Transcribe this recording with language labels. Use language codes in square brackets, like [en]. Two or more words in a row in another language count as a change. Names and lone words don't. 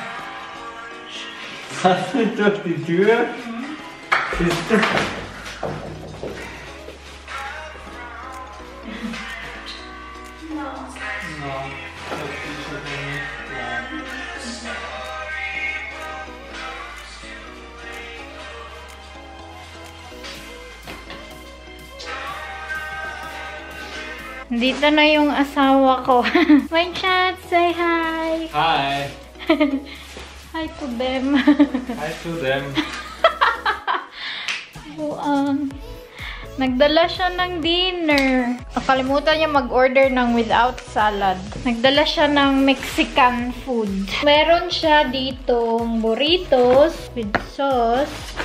[de] Hast du durch die Tür? Siehst du? No, das ist schon nicht klar. [tl] Dito na yung asawa ko. [en] My chat, say hi. Hi. Hi to them. Hi to them. [tl] Nagdala siya ng dinner. Nakalimutan niya mag-order ng [en] without salad. [tl] Nagdala siya ng [en] Mexican food. [tl] Meron siya ditong [en] burritos with sauce.